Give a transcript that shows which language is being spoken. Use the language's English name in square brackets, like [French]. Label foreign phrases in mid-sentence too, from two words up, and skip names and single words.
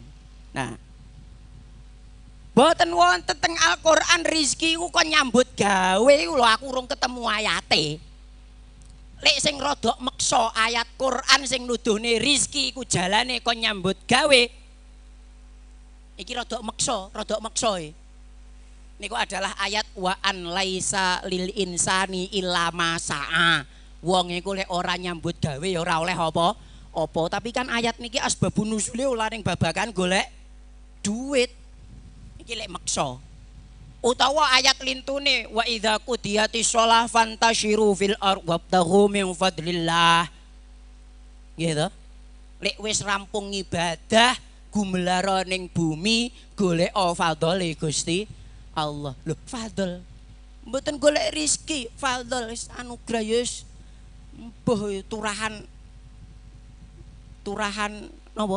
[Javanese] Nah, boten wonten teng Al-Qur'an rizki ku kok nyambut gawe lho, aku urung ketemu ayate. Lek sing rada meksa ayat Quran sing nuduhne rizki ku jalane kok nyambut gawe. Iki rada meksa niku adalah ayat [Arabic] وأن ليس للإنسان إلا ما سعى. [Javanese] Wong iku lek ora nyambut gawe ya ora oleh apa-apa. Tapi kan ayat niki asbabun nuzule ora ning babagan golek duit. Iki lek meksa. Utawa ayat lintune [Arabic] وإذا قضيت الصلاة فانتشروا في الأرض وابتغوا من فضل الله. [Javanese] Gitu. Lek wis rampung ibadah gumelara ning bumi golek fadhole Gusti Allah. Lho, fadl. Mboten golek rezeki, fadl wis anugrah wis Mbuh turahan napa?